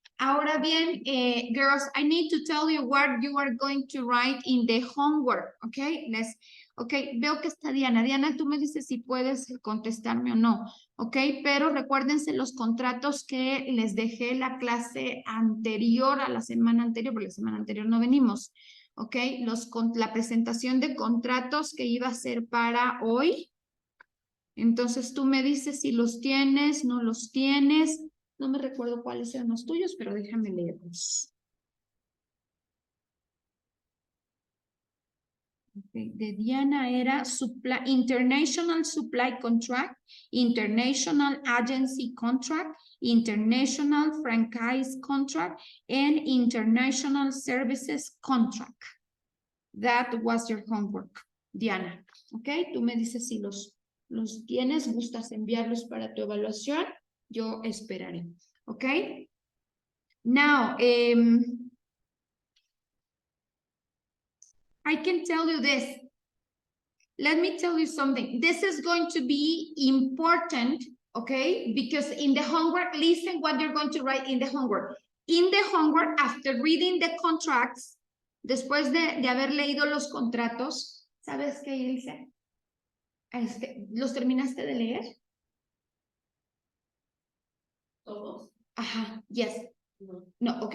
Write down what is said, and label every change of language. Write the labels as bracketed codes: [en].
[es] Ahora bien, [en] girls, I need to tell you what you are going to write in the homework, okay? [es] Veo que está Diana. Diana, tú me dices si puedes contestarme o no, ok, pero recuérdense los contratos que les dejé la clase anterior a la semana anterior, porque la semana anterior no venimos, ok, la presentación de contratos que iba a ser para hoy. Entonces tú me dices si los tienes, no los tienes. No me recuerdo cuáles eran los tuyos, pero déjame leerlos. Okay. De Diana era [en] International Supply Contract, International Agency Contract, International Franchise Contract, and International Services Contract. That was your homework, Diana. [es] Ok, tú me dices si los tienes, gustas enviarlos para tu evaluación, yo esperaré. [en] Ok. Now, I can tell you this. Let me tell you something. This is going to be important, okay? Because in the homework, listen what you're going to write in the homework. In the homework, after reading the contracts, [es] después de haber leído los contratos, ¿sabes qué, Ilse? ¿Los terminaste de leer? ¿Todos? Ajá, yes. No, ok.